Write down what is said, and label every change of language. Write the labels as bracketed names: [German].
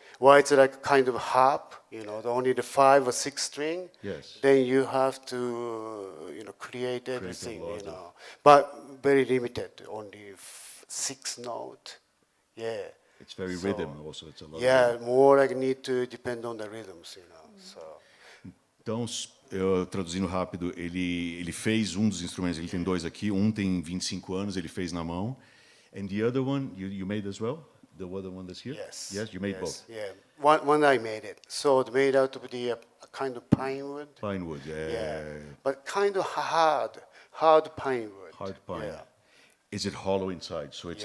[English] Well, it's like kind of harp, only the 5 or 6 string. Yes. Then you have to, create everything, lot of- But very limited, only 6 note. Yeah. It's very So, rhythm also. It's a lot of Yeah, rhythm. more like need to depend on the rhythms, So. [Portuguese] Então, traduzindo rápido, ele fez um dos instrumentos, ele tem 2 aqui, um tem 25 anos, ele fez na mão. [English] And the other one, you made as well? The other one that's here? Yes. Yes, you made both. Yeah. One I made it. So it's made out of the kind of pine wood. Pine wood, Yeah. But kind of hard pine wood. Hard pine. Yeah. Is it hollow inside, so it's